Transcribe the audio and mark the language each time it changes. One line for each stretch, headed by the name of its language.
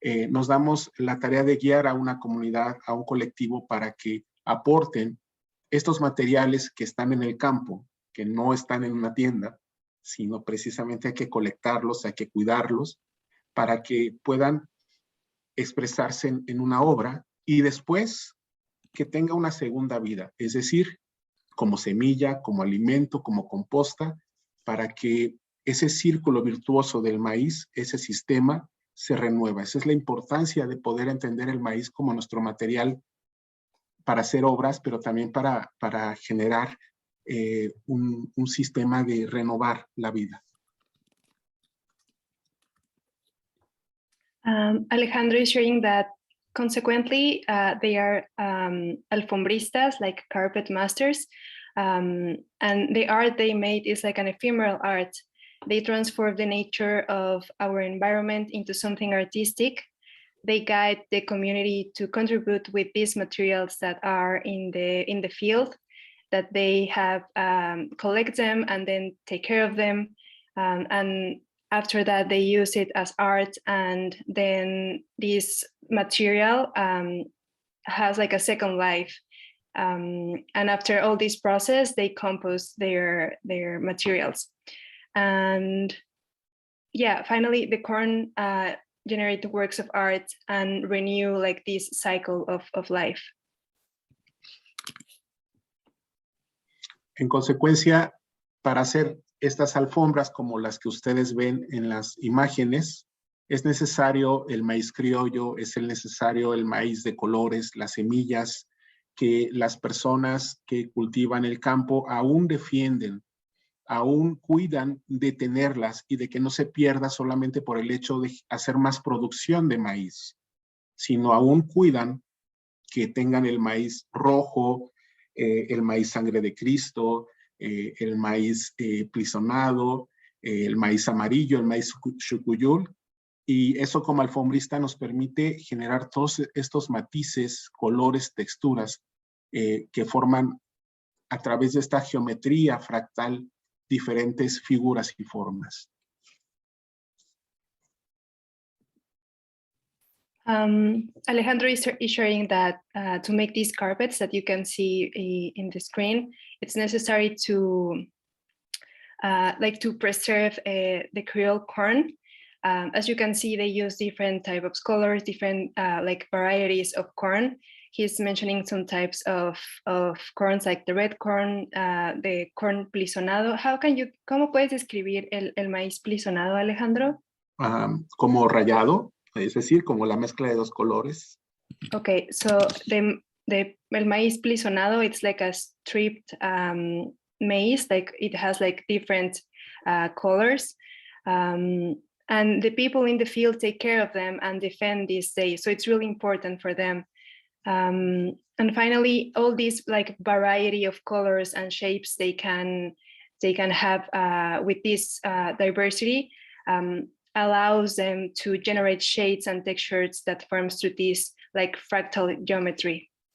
Spanish: nos damos la tarea de guiar a una comunidad, a un colectivo, para que aporten estos materiales que están en el campo, que no están en una tienda, sino precisamente hay que colectarlos, hay que cuidarlos, para que puedan expresarse en una obra y después que tenga una segunda vida, es decir, como semilla, como alimento, como composta, para que ese círculo virtuoso del maíz, ese sistema, se renueva. Esa es la importancia de poder entender el maíz como nuestro material para hacer obras, pero también para generar un sistema de renovar la vida.
English: Alejandro is sharing that consequently they are alfombristas, like carpet masters, and the art they made is like an ephemeral art. They transform the nature of our environment into something artistic. They guide the community to contribute with these materials that are in the field, that they have collect them and then take care of them. And after that, they use it as art. And then this material has like a second life. And after all this process, they compost their materials. And yeah, finally, the corn generate works of art and renew like this cycle of life.
Spanish: En consecuencia, para hacer estas alfombras como las que ustedes ven en las imágenes, es necesario el maíz criollo, es necesario el maíz de colores, las semillas que las personas que cultivan el campo aún defienden, aún cuidan de tenerlas y de que no se pierda solamente por el hecho de hacer más producción de maíz, sino aún cuidan que tengan el maíz rojo, el maíz sangre de Cristo, el maíz plisonado, el maíz amarillo, el maíz chucuyul, y eso como alfombrista nos permite generar todos estos matices, colores, texturas que forman a través de esta geometría fractal diferentes figuras y formas.
English: Alejandro is sharing that to make these carpets that you can see in the screen, it's necessary to preserve the Creole corn. As you can see, they use different types of colors, different varieties of corn. He's mentioning some types of corns, like the red corn, the corn plisonado.
Spanish: ¿Cómo puedes describir el maíz plisonado, Alejandro? Como rayado, es decir, como la mezcla de dos colores.
English: Okay, so el maíz plisonado, it's like a stripped maize, like it has like different colors. And the people in the field take care of them and defend these days. So it's really important for them. And finally, all these like variety of colors and shapes they can have with this diversity allows them to generate shades and textures that forms through this like fractal geometry.